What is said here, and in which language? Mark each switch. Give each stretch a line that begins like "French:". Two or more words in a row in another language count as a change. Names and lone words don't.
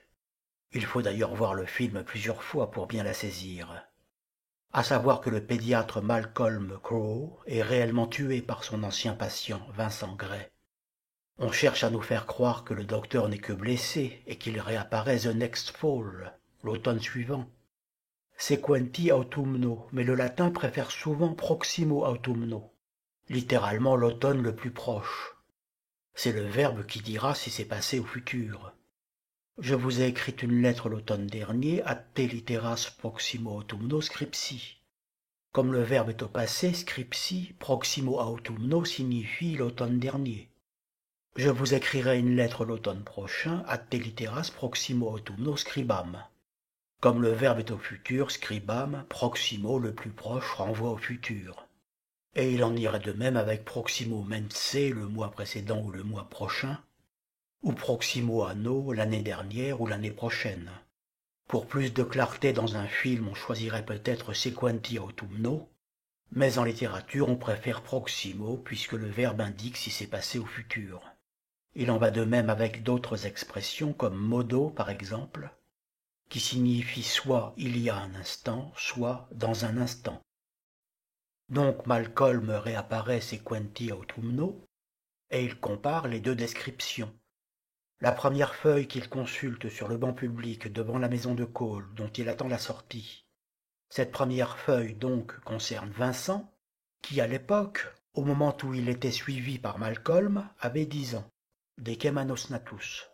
French: Il faut d'ailleurs voir le film plusieurs fois pour bien la saisir. À savoir que le pédiatre Malcolm Crowe est réellement tué par son ancien patient Vincent Gray. On cherche à nous faire croire que le docteur n'est que blessé et qu'il réapparaît
English: the next fall,
French: l'automne suivant.
Latin: Sequenti autumno,
French: mais le latin préfère souvent
Latin: proximo autumno,
French: littéralement l'automne le plus proche. C'est le verbe qui dira si c'est passé au futur. Je vous ai écrit une lettre l'automne dernier,
Latin: ad te litteras proximo autumno scripsi.
French: Comme le verbe est au passé,
Latin: scripsi, proximo autumno
French: signifie l'automne dernier. Je vous écrirai une lettre l'automne prochain,
Latin: ad te litteras proximo autumno scribam.
French: Comme le verbe est au futur,
Latin: scribam, proximo,
French: le plus proche, renvoie au futur. Et il en irait de même avec
Latin: proximo mense,
French: le mois précédent ou le mois prochain, ou
Latin: proximo anno,
French: l'année dernière ou l'année prochaine. Pour plus de clarté dans un film, on choisirait peut-être
Latin: sequenti autumno,
French: mais en littérature, on préfère proximo puisque le verbe indique si c'est passé au futur. Il en va de même avec d'autres expressions comme modo par exemple, qui signifie soit il y a un instant, soit dans un instant. Donc Malcolm réapparaît
Latin: sequenti autumno,
French: et il compare les deux descriptions. La première feuille qu'il consulte sur le banc public devant la maison de Cole, dont il attend la sortie. Cette première feuille donc concerne Vincent, qui à l'époque, au moment où il était suivi par Malcolm, avait 10 ans,
Latin: decemanos natus.